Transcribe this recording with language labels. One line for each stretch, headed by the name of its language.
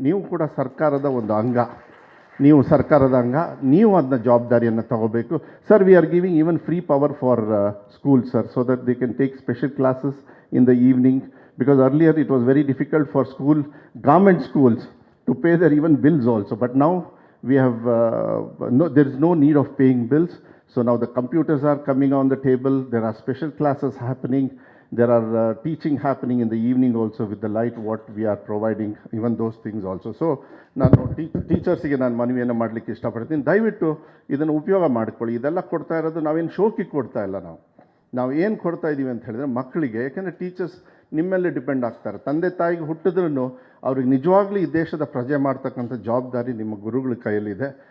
Kannada: ನೀವು ಕೂಡ ಸರ್ಕಾರದ ಒಂದು ಅಂಗ, ನೀವು ಅದನ್ನ ಜವಾಬ್ದಾರಿಯನ್ನು ತಗೋಬೇಕು.
English: Sir, we are giving even free power for schools, sir, so that they can take special classes in the evening, because earlier it was very difficult for government schools to pay their even bills also. But now we have, there is no need of paying bills. So now the computers are coming on the table, there are special classes happening, there are teaching happening in the evening also with the light what we are providing, even those things also.
Kannada: So ನಾನು ಟೀಚರ್ಸಿಗೆ ನಾನು ಮನವಿಯನ್ನು ಮಾಡಲಿಕ್ಕೆ ಇಷ್ಟಪಡ್ತೀನಿ, ದಯವಿಟ್ಟು ಇದನ್ನು ಉಪಯೋಗ ಮಾಡಿಕೊಳ್ಳಿ. ಇದೆಲ್ಲ ಕೊಡ್ತಾ ಇರೋದು ನಾವೇನು ಶೋಕಿಗೆ ಕೊಡ್ತಾ ಇಲ್ಲ, ನಾವು ಏನು ಕೊಡ್ತಾ ಇದ್ದೀವಿ ಅಂತ ಹೇಳಿದ್ರೆ ಮಕ್ಕಳಿಗೆ. ಯಾಕೆಂದರೆ ಟೀಚರ್ಸ್ ನಿಮ್ಮೆಲ್ಲೇ ಡಿಪೆಂಡ್ ಆಗ್ತಾರೆ. ತಂದೆ ತಾಯಿಗೆ ಹುಟ್ಟಿದ್ರೂ ಅವ್ರಿಗೆ ನಿಜವಾಗ್ಲೂ ಈ ದೇಶದ ಪ್ರಜೆ ಮಾಡ್ತಕ್ಕಂಥ ಜವಾಬ್ದಾರಿ ನಿಮ್ಮ ಗುರುಗಳ ಕೈಯಲ್ಲಿದೆ.